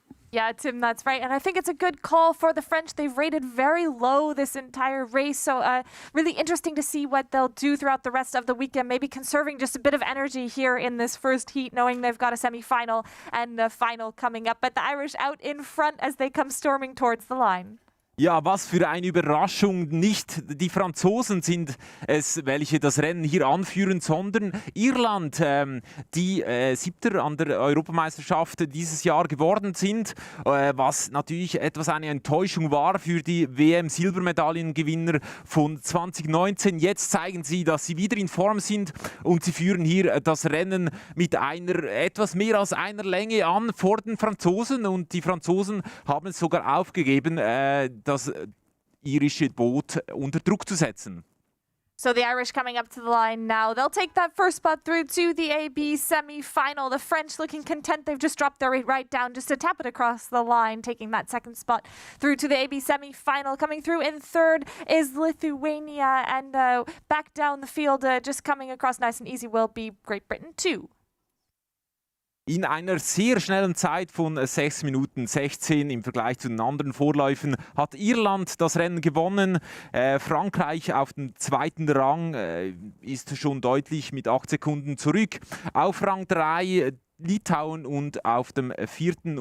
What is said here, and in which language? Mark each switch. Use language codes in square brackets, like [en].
[en] Yeah, Tim, that's right. And I think it's a good call for the French. They've rated very low this entire race. So really interesting to see what they'll do throughout the rest of the weekend. Maybe conserving just a bit of energy here in this first heat, knowing they've got a semi-final and a final coming up. But the Irish out in front as they come storming towards the line. [de] Ja, was für eine Überraschung. Nicht die Franzosen sind es, welche das Rennen hier anführen, sondern Irland, die Siebter an der Europameisterschaft dieses Jahr geworden sind, was natürlich etwas eine Enttäuschung war für die WM-Silbermedaillengewinner von 2019. Jetzt zeigen sie, dass sie wieder in Form sind und sie führen hier das Rennen mit einer etwas mehr als einer Länge an vor den Franzosen, und die Franzosen haben es sogar aufgegeben, das irische Boot unter Druck zu setzen. [en] So the Irish coming up to the line now. They'll take that first spot through to the AB semi-final. The French looking content. They've just dropped their rate right down just to tap it across the line, taking that second spot through to the AB semi-final. Coming through in 3rd is Lithuania, and back down the field, just coming across nice and easy, will be Great Britain 2. [de] In einer sehr schnellen Zeit von 6 Minuten 16 im Vergleich zu den anderen Vorläufen hat Irland das Rennen gewonnen. Frankreich auf dem 2. Rang ist schon deutlich mit 8 Sekunden zurück. Auf Rang 3 Litauen, und auf dem 4.